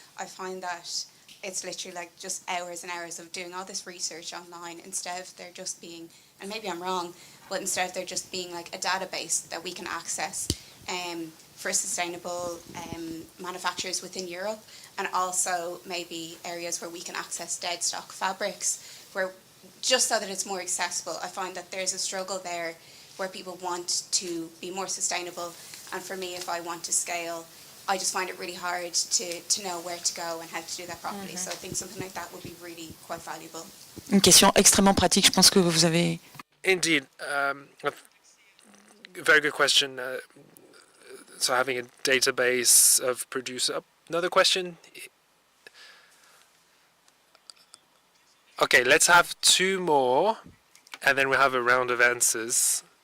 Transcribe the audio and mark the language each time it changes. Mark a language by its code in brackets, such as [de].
[en] I find that it's literally like just hours and hours of doing all this research online instead of there just being, and maybe I'm wrong, but instead of there just being like a database that we can access for sustainable manufacturers within Europe, and also maybe areas where we can access dead stock fabrics, where just so that it's more accessible. I find that there's a struggle there where people want to be more sustainable, and for me, if I want to scale, I just find it really hard to know where to go and how to do that properly. So I think something like that would be really quite valuable. [fr] Une question extrêmement pratique. Je pense que vous avez. [en] Indeed, a very good question. So having a database of producer. Another question. Okay, let's have 2 more, and then we'll have a round of answers.